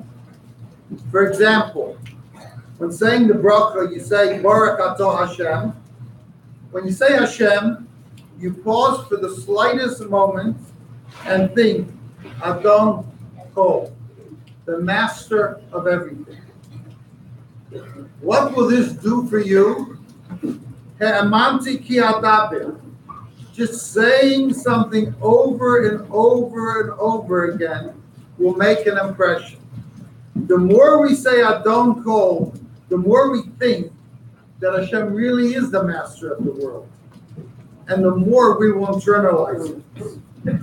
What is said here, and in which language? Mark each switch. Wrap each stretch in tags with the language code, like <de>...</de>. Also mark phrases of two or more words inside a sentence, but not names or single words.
<en>For example, when saying the bracha, you say</en> <he>ברוך אתה ה.</he> <en>When you say Hashem, you pause for the slightest moment and think</en> <he>אדון כל,</he> <en>the master of everything. What will this do for you?</en> <he>האמנתי כי אדבר.</he> <en>Just saying something over and over and over again will make an impression. The more we say</en> <he>אדון כל,</he> <en>the more we think that Hashem really is the master of the world. And the more we will internalize it.</en>